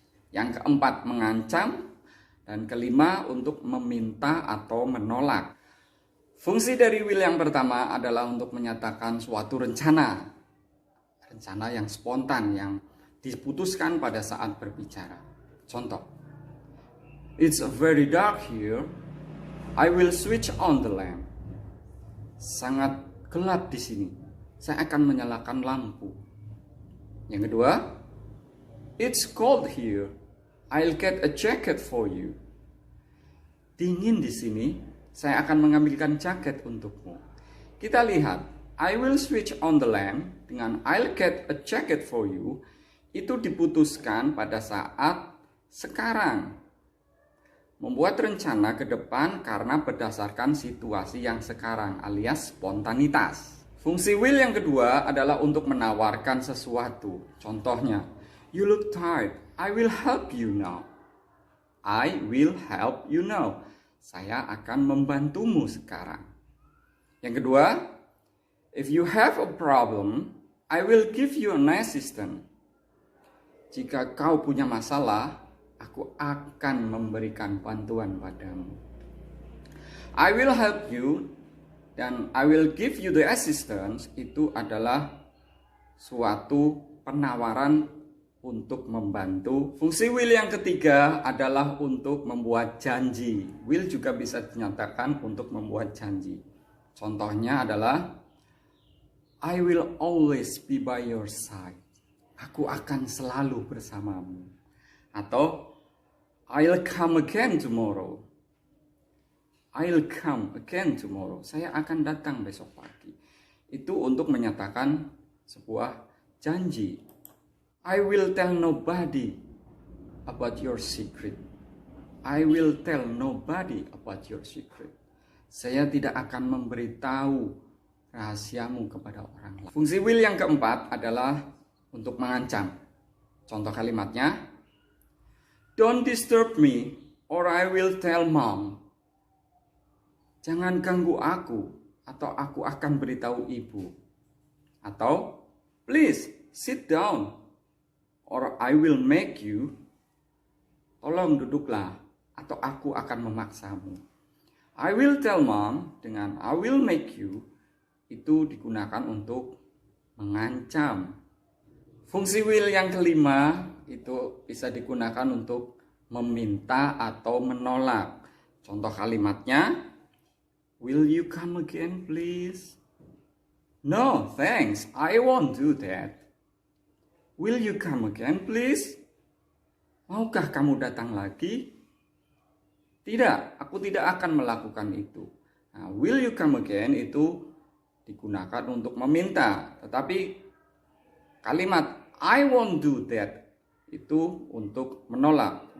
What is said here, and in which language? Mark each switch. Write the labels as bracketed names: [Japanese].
[Indonesian] Yang keempat mengancam. Dan kelima untuk meminta atau menolak. Fungsi dari will yang pertama adalah untuk menyatakan suatu rencana. Rencana yang spontan, yang diputuskan pada saat berbicara. Contoh, [English] it's very dark here. I will switch on the lamp. [Indonesian] Sangat gelap di sini. Saya akan menyalakan lampu. Yang kedua, [English] it's cold here. I'll get a jacket for you. [Indonesian] Dingin di sini, saya akan mengambilkan jaket untukmu. Kita lihat, [English] I will switch on the lamp [Indonesian] dengan [English] I'll get a jacket for you [Indonesian] itu diputuskan pada saat sekarang. Membuat rencana ke depan karena berdasarkan situasi yang sekarang alias spontanitas. Fungsi will yang kedua adalah untuk menawarkan sesuatu. Contohnya, [English] you look tired. I will help you now. I will help you now. [Indonesian] Saya akan membantumu sekarang. Yang kedua, [English] if you have a problem, I will give you an assistant. [Indonesian] Jika kau punya masalah, aku akan memberikan bantuan padamu. [English] I will help you [Indonesian] dan [English] I will give you the assistance [Indonesian] itu adalah suatu penawaran untuk membantu. Fungsi will yang ketiga adalah untuk membuat janji. Will juga bisa dinyatakan untuk membuat janji. Contohnya adalah [English] I will always be by your side. [Indonesian] Aku akan selalu bersamamu. Atau [English] I'll come again tomorrow. I'll come again tomorrow. [Indonesian] Saya akan datang besok pagi. Itu untuk menyatakan sebuah janji. [English] I will tell nobody about your secret. I will tell nobody about your secret. [Indonesian] Saya tidak akan memberitahu rahasiamu kepada orang lain. Fungsi will yang keempat adalah untuk mengancam. Contoh kalimatnya, [English] don't disturb me or I will tell mom. [Indonesian] Jangan ganggu aku atau aku akan beritahu ibu. Atau [English] please sit down or I will make you. [Indonesian] Tolong duduklah atau aku akan memaksamu. [English] I will tell mom [Indonesian] dengan [English] I will make you [Indonesian] itu digunakan untuk mengancam. Fungsi will yang kelima itu bisa digunakan untuk meminta atau menolak. Contoh kalimatnya, [English] will you come again please? No, thanks. I won't do that. Will you come again please? [Indonesian] Maukah kamu datang lagi? Tidak, aku tidak akan melakukan itu. Nah, [English] will you come again [Indonesian] itu digunakan untuk meminta. Tetapi kalimat [English] I won't do that [Indonesian] itu untuk menolak.